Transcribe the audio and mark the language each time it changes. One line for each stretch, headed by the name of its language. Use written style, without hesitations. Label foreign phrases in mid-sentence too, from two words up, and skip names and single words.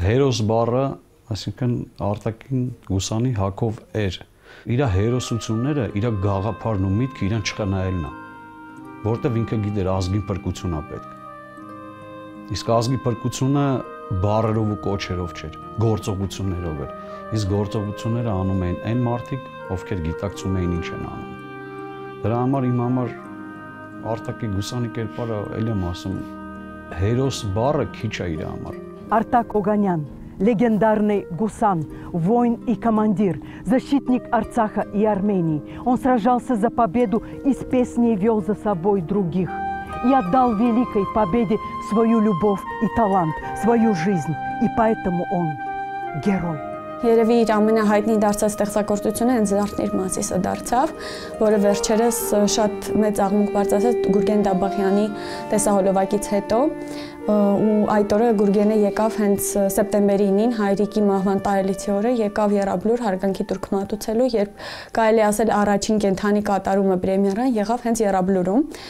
Armenian: Հերոս բառը, այսինքն Արտակին Գուսանի հակով էր։ Իր հերոսությունները, իր գաղափարն ու միտքը իրան չխնայելն է, որտեվ ինքը գիտեր ազգին փրկություն է պետք։ Իսկ ազգի փրկությունը բառերով ու կոչերով չէր, գործողություններով էր։ Իսկ գործողությունները անում էին այն մարդիկ, ովքեր գիտակցում էին ինչ են անում։ Դրա համար իմ համար Արտակի Գուսանի կերպարը, ել եմ ասում, հերոս բառը քիչ է իր համար։
Russian: Արտակ Օգանյան, легендарный гусан, воин и командир, защитник Арцаха и Армении. Он сражался за победу и с песней вел за собой других. И отдал великой победе свою любовь и талант, свою жизнь. И поэтому он герой.
Armenian: Երևի իր ամենահայտնի դարձած ստեղծագործությունը հենց Զարթնիր Մասիսը դարձավ, որը վերջերս շատ մեծ աղմուկ բարձրացավ Գուրգեն Դաբաղյանի տեսահոլովակից հետո, ու այդ օրը Գուրգենը եկավ հենց սեպտեմբերի 9-ին հայրիկի մահվան տարելիցի օրը եկավ Եռաբլուր հարգանքի տուրք մատուցելու, երբ կարելի ասել առաջին կենթանի կատարումը պրեմիերան եղավ հենց Եռաբլուրում։